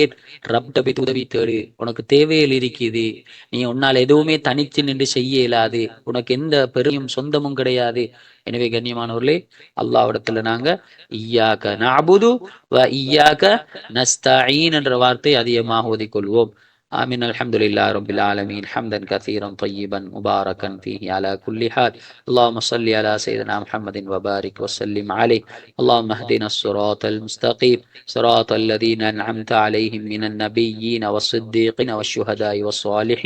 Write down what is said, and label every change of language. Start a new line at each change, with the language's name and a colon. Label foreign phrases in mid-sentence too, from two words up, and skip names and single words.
Tamil: ரப்ட போய் உதவி தேடு, உனக்கு தேவையில் இருக்குது, நீ உன்னால் எதுவுமே தனித்து நின்று செய்ய இயலாது, உனக்கு எந்த பெருமையும் சொந்தமும் கிடையாது. எனவே கண்ணியமானவர்களே, அல்லாஹ்விடத்துல நாங்க
Arabic: إياك نعبد و إياك نستعين
Tamil: என்ற வார்த்தை அதிகமாக ஓதிக்கொள்வோம்.
Arabic: آمين. الحمد لله رب العالمين حمدا كثيرا طيبا مباركا فيه على كل حال. اللهم صل على سيدنا محمد وبارك وسلم عليه. اللهم اهدنا الصراط المستقيم صراط الذين أنعمت عليهم من النبيين والصديقين والشهداء والصالحين.